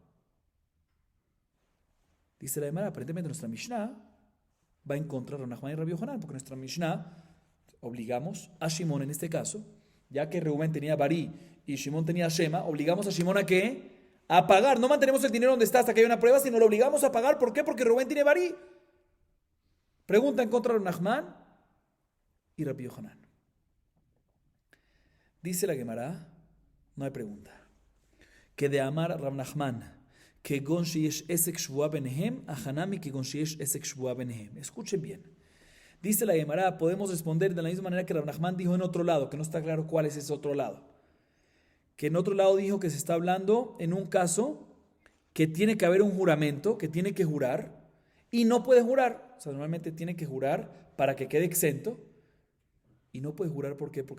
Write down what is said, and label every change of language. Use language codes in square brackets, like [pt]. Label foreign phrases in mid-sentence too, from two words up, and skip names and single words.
[es] Dice la Gemara, aparentemente nuestra Mishnah va en contra de Rav Nachman y Rabbi Yohanan, porque nuestra Mishnah obligamos a Shimón en este caso, ya que Reubén tenía Barí y Shimón tenía Shema, obligamos a Shimón a ¿qué? A pagar. No mantenemos el dinero donde está hasta que haya una prueba, sino lo obligamos a pagar. ¿Por qué? Porque Reubén tiene Barí. Pregunta en contra de Rav Nachman y Rabbi Yohanan. Dice la Gemara, no hay pregunta, que [arc] דאמר רב נחמן כגון שיש עסק שבועה ביניהם, הא נמי כגון שיש עסק שבועה ביניהם. [es] Escuchen bien. Dice la Gemara, podemos responder de la misma manera que Rav Nachman dijo en otro lado, que no está claro cuál es ese otro lado. Que en otro lado dijo que se está hablando en un caso que tiene que haber un juramento, que tiene que jurar, y no puede jurar. O sea, normalmente tiene que jurar para que quede exento, y no puede jurar, ¿por qué?